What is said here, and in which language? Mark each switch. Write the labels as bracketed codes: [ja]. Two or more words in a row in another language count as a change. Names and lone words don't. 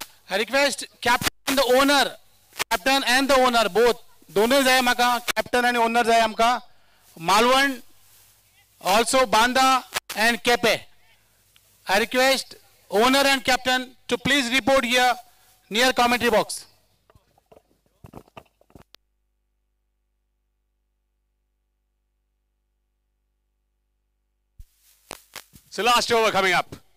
[en] I request captain and the owner both. [kok] दोनों जाय म्हाका [en] captain and owner [kok] जाय आमका. [en] Malwan, also Banda and Kepe. I request owner and captain to please report here near commentary box. So last over coming up.